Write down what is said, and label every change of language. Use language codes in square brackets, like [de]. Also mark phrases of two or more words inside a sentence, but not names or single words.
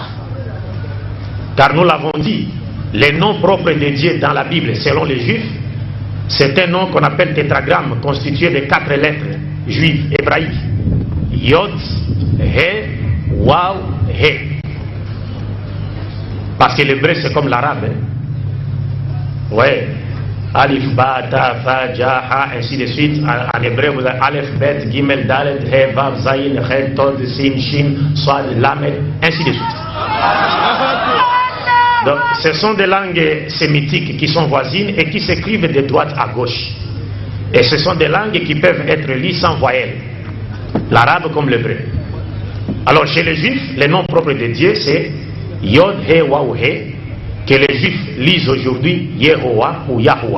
[fr] Car nous l'avons dit, les noms propres de Dieu dans la Bible, selon les Juifs, c'est un nom qu'on appelle tétragramme, constitué de 4 lettres juives, hébraïques. [he] Yod, He, Waw, He. [fr] Parce que l'hébreu c'est comme l'arabe. Hein? Ouais. [ar] Alif, Ba, Ta, Fa, Ja, Ha, [fr] ainsi de suite. En hébreu, vous avez [he] Alef, Bet, Gimel, Dalet, He, Vav, Zayin, He, Tod, Sin, Shin, Swad, Lamed, [fr] ainsi de suite. Donc, ce sont des langues sémitiques qui sont voisines et qui s'écrivent de droite à gauche. Et ce sont des langues qui peuvent être liées sans voyelle. L'arabe comme l'hébreu. Alors, chez les juifs, le nom propre de Dieu, c'est Yod, [he] He, Waw, He, [fr] que les juifs lisent aujourd'hui Yehowa ou Yahoua.